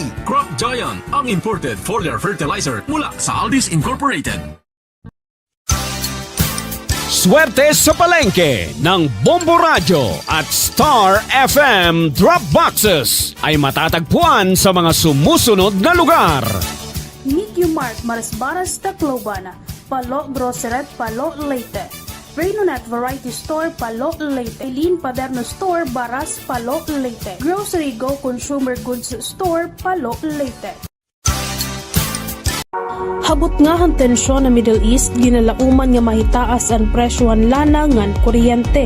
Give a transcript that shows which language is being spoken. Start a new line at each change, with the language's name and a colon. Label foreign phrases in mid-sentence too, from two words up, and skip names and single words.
Filipino: Crop Giant, ang imported foliar fertilizer mula sa Aldis Incorporated. Swerte sa palengke ng Bombo Radio at Star FM Drop Boxes ay matatagpuan sa mga sumusunod na lugar. Nikyo Mart, Marisbaras, Tacloban, Palo Grocery, Palo Leyte, Renonet Variety Store, Palo Leyte, Eileen Paderno Store, Baras, Palo Leyte, Grocery Go Consumer Goods Store, Palo Leyte.
Waray: Habot nga ang tensyon na Middle East, ginalauman nga mahitaas ang presyohan lana ngan kuryente.